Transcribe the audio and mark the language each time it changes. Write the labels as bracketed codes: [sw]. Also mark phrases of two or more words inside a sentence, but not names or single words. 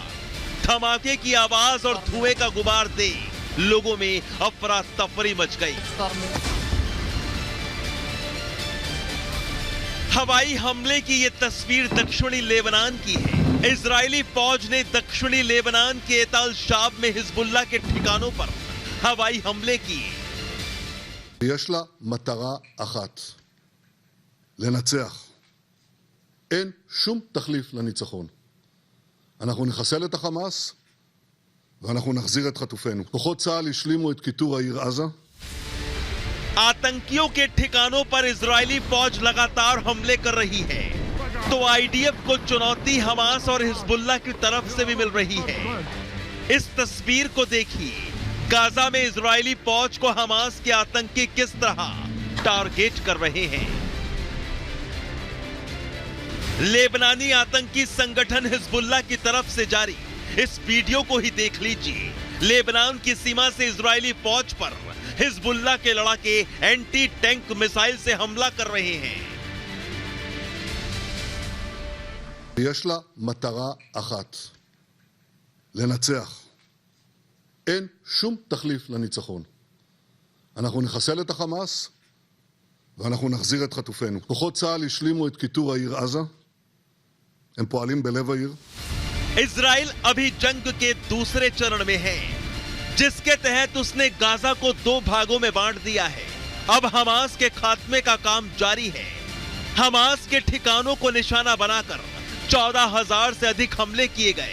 [hi] धमाके की आवाज और धुएं का गुबार देख लोगों में अफरा तफरी मच गई। हवाई हमले की यह तस्वीर दक्षिणी लेबनान की है। इजरायली फौज ने दक्षिणी लेबनान के एतल शाब में हिजबुल्ला के ठिकानों पर हवाई हमले किए। [he] יש לה מטרה אחת, לנצח. אין שום תחליף לניצחון. אנחנו נחסל את החמאס ואנחנו נחזיר את חטופינו. כוחות צה"ל השלימו את כיתור העיר עזה. [hi] आतंकियों के ठिकानों पर इजरायली फौज लगातार हमले कर रही है, तो आईडीएफ को चुनौती हमास और हिजबुल्ला की तरफ से भी मिल रही है। इस तस्वीर को देखिए। गाजा में इजरायली फौज को हमास के आतंकी किस तरह टारगेट कर रहे हैं। लेबनानी आतंकी संगठन हिजबुल्ला की तरफ से जारी इस वीडियो को ही देख लीजिए। लेबनान की सीमा से इजरायली फौज पर हिजबुल्ला के लड़ाके [en] anti tank missile [hi] से हमला कर रहे हैं। [he] יש לה מטרה אחת, לנצח. אין שום תחליף לניצחון. אנחנו נחסל את החמאס ואנחנו נחזיר את חטופינו. כוחות צה"ל השלימו את כיתור העיר עזה. הם פועלים בלב העיר. [hi] इजराइल अभी जंग के दूसरे चरण में है, जिसके तहत उसने गाजा को 2 भागों में बांट दिया है। अब हमास के खात्मे का काम जारी है। हमास के ठिकानों को निशाना बनाकर 14,000 से अधिक हमले किए गए।